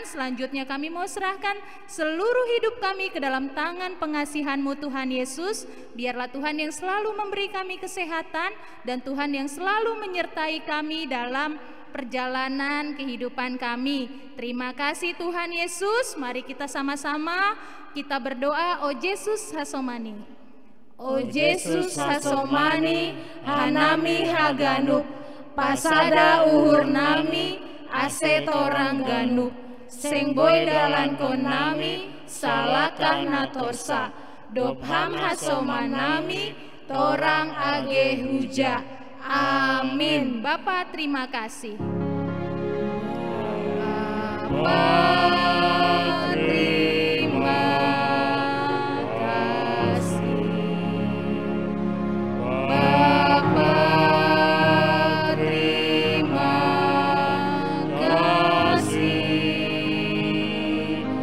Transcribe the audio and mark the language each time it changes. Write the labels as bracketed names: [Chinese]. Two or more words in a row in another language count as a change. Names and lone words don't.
[Indonesian] Selanjutnya kami mau serahkan seluruh hidup kami ke dalam tangan pengasihan-Mu Tuhan Yesus. Biarlah Tuhan yang selalu memberi kami kesehatan, dan Tuhan yang selalu menyertai kami dalam perjalanan kehidupan kami. Terima kasih Tuhan Yesus. Mari kita sama-sama kita berdoa. [Batak Simalungun] O Yesus hasomani, O Yesus hasomani, hanami haganuk, pasada uhur nami, asetorang ganuk, seng boy dalan konami, salakah natorsa, dopham hasomanami, torang age huja. [Indonesian] Amin. Bapak terima kasih. Bapak terima kasih. Bapak terima kasih.